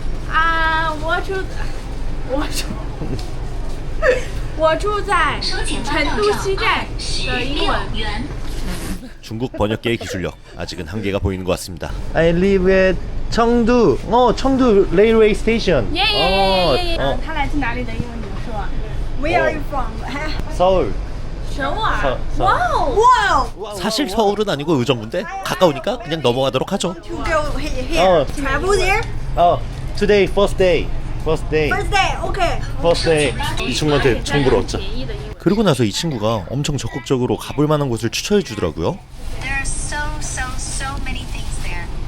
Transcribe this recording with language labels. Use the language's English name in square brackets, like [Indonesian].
[Chinese] 啊，我住在成都西站的英文。 [Korean] 중국 번역계의 기술력 아직은 한계가 보이는 것 같습니다. [English] I live at 청두. 청두 railway station. 耶耶耶耶耶！ [Chinese] 他来自哪里的英文怎么说？ [English] Where are you from？ [Korean] 서울. [Chinese] 首尔。哇哦！ [Korean] 사실 서울은 아니고 의정부인데 가까우니까 그냥 넘어가도록 하죠. [English] To go here. Travel there. Today first day. First day. First day. Okay. First day. [Korean] 이 친구한테 정보를 얻자. [Chinese] 便宜的英文。 [Korean] 그러고 나서 이 친구가 엄청 적극적으로 가볼 만한 곳을 추천해 주더라고요. [English] There are so many things there.